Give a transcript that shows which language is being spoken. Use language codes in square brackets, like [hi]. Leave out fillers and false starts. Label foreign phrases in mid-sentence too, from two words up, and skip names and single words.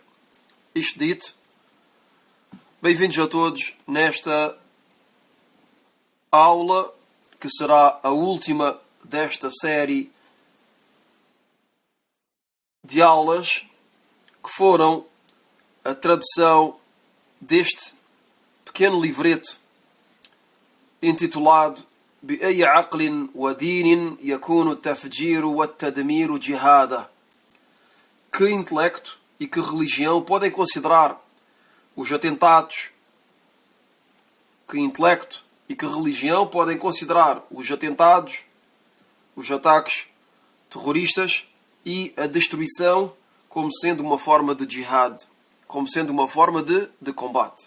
[pt] Isto dito, bem-vindos a todos nesta aula, que será a última desta série de aulas, que foram a tradução deste pequeno livreto intitulado بأي عقل ودين يكون التفجير والتدمير جهادا. Que intelecto e que religião podem considerar os atentados? Que intelecto e que religião podem considerar os atentados, os ataques terroristas e a destruição como sendo uma forma de jihad, como sendo uma forma de combate?